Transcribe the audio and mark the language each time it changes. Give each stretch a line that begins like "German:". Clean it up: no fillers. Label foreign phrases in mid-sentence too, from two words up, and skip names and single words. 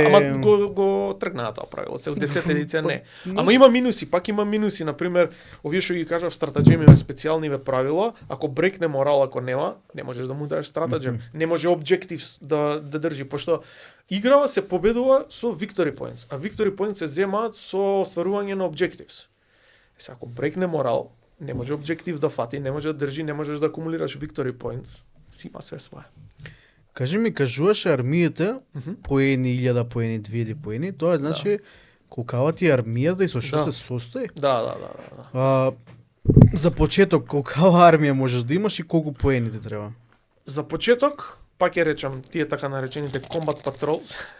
Macedonian: Ама го тргнаа тоа правило, се од 10 едиција не. Ама има минуси, пак има минуси, на пример, овие што ги кажав стратеџемиве специјалниве правила, ако брекне морал, ако нема, не можеш да му дадеш стратеџем, не може objectives да држи, пошто играва се победува со
English: victory points,
Macedonian: а
English: victory points
Macedonian: се земаат со остварување на objectives. Сега ако брекне морал, не може objective да фати, не може да држи, не можеш да акумулираш
English: victory points,
Macedonian: си има све свое. Кажи ми, кажуваше армиите по едни 1000, по едни 2000, по едни, тоа е значи колкава ти е армијата и со што Да. се состои? Да. За почеток, колкава армија можеш да имаш и колку поени ти треба? За почеток, пак ќе речам, тие така наречените
English: Combat Patrols.